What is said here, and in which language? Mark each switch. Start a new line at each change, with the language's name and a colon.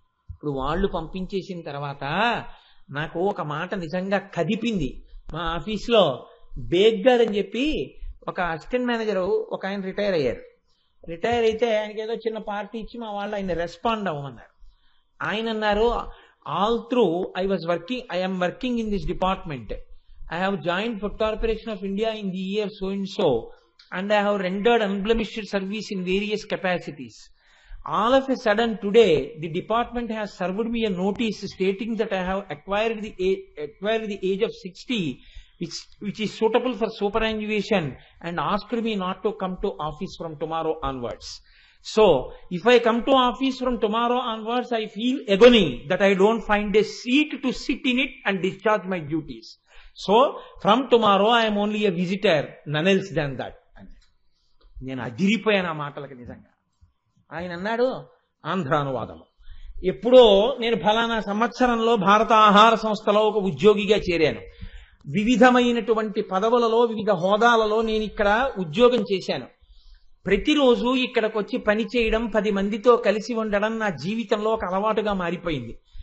Telugu: ఇప్పుడు వాళ్ళు పంపించేసిన తర్వాత నాకు ఒక మాట నిజంగా కదిపింది. మా ఆఫీస్లో బేగ్ గారు అని చెప్పి ఒక అసిస్టెంట్ మేనేజర్ ఒక ఆయన రిటైర్ అయ్యారు. రిటైర్ అయితే ఆయనకి ఏదో చిన్న పార్టీ ఇచ్చి మా వాళ్ళు ఆయన రెస్పాండ్ అవ్వమన్నారు. ఆయన అన్నారు,
English: All through I am working in this department. I have joined Food Corporation of India in the year so and so, and I have rendered unblemished service in various capacities. All of a sudden today, the department has served me a notice stating that I have acquired the age of 60, which is suitable for superannuation and asked me not to come to office from tomorrow onwards. So, if I come to office from tomorrow onwards, I feel agony that I don't find a seat to sit in it and discharge my duties. So, from tomorrow, I am only a visitor, none else than that.
Telugu: నేను అదిరిపోయాను ఆ మాటలకి నిజంగా. ఆయన అన్నాడు, ఆంధ్రానువాదము, ఎప్పుడో నేను ఫలానా సంవత్సరంలో భారత ఆహార సంస్థలో ఒక ఉద్యోగిగా చేరాను. వివిధమైనటువంటి పదవులలో, వివిధ హోదాలలో నేను ఇక్కడ ఉద్యోగం చేశాను. ప్రతిరోజు ఇక్కడికి వచ్చి పని చేయడం, 10 మందితో కలిసి ఉండడం నా జీవితంలో ఒక అలవాటుగా మారిపోయింది.